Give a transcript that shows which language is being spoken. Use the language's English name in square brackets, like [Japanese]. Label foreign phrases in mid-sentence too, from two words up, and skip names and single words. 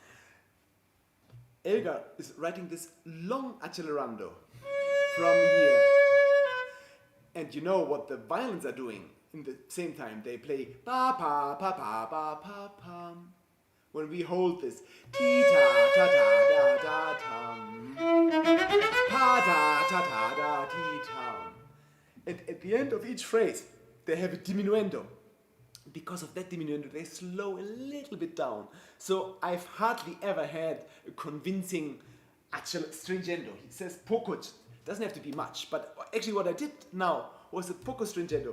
[English] Elgar is writing this long accelerando from here. And you know what the violins are doing in the same time. They play pa pa pa pa pa pa pa. When we hold this ti ta ta ta da da tam, pa da ta ta da ti tam. And at the end of each phrase, they have a diminuendo. Because of that diminuendo, they slow a little bit down. So I've hardly ever had a convincing stringendo. He says poco. Doesn't have to be much, but actually what I did now was a [Italian] poco stringendo.